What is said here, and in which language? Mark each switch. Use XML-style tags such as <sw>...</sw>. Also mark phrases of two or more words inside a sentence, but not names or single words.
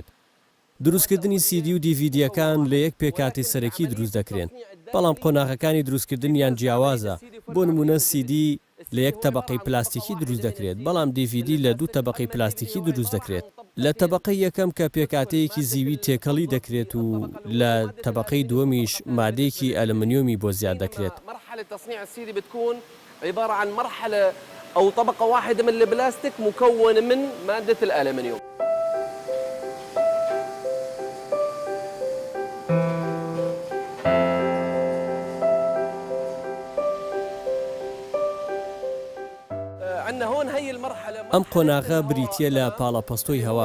<ckb>دروستکردنی سیدی و دیڤیدیەکان لە یەک پێکاتی سەرەکی دروست دەکرێن، بەڵام قۆناغەکانی دروستکردنیان جیاوازە. بۆ نمونە سیدی لە یەک تەبەقەی پلاستیکی دروست دەکرێت، بەڵام دیڤیدی لە دوو تەبەقەی پلاستیکی دروست دەکرێت. لە تەبەقەی یەکەم کە پێکاتەیەکی زیوی تێکەڵی دەکرێت و لە تەبەقەی دووەمیش مادەیەکی ئەلمنیۆمی بۆ زیاد دەکرێت.</ckb> <ar>مرحلة تصنيع السيدي بتكون عبارة عن مرحلة أو طبقة واحدة من البلاستيك مكونة من مادة الألمنيوم.</ar> <ckb>ئەم قۆناغە بریتیە لە پاڵەپەستۆی هەوا.</ckb>